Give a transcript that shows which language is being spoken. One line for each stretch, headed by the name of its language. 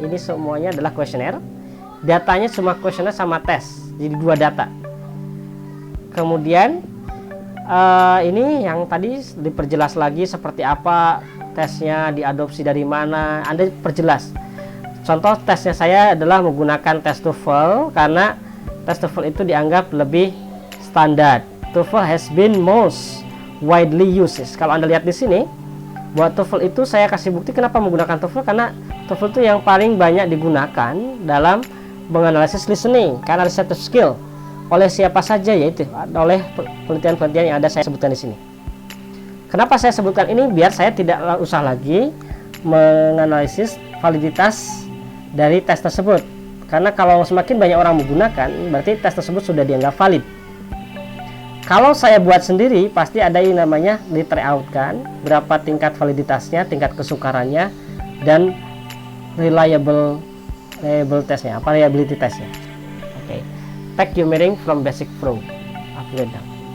Indonesian: Ini semuanya adalah kuesioner. Datanya cuma kuesioner sama tes, jadi 2 data. Kemudian Ini yang tadi diperjelas lagi seperti apa tesnya, diadopsi dari mana, Anda perjelas. Contoh tesnya saya adalah menggunakan tes TOEFL karena tes TOEFL itu dianggap lebih standar.
English: TOEFL has been most widely used.
Indonesian: Kalau Anda lihat di sini, buat TOEFL itu saya kasih bukti kenapa menggunakan TOEFL, karena TOEFL itu yang paling banyak digunakan dalam menganalisis listening karena receptive skill. Oleh siapa saja, yaitu oleh penelitian-penelitian yang ada saya sebutkan di sini. Kenapa saya sebutkan ini? Biar saya tidak usah lagi menganalisis validitas dari tes tersebut. Karena kalau semakin banyak orang menggunakan, berarti tes tersebut sudah dianggap valid. Kalau saya buat sendiri, pasti ada yang namanya di try out kan, berapa tingkat validitasnya, tingkat kesukarannya, dan reliable testnya, reliability testnya. Oke. Take your meaning from basic pro, upgrade down.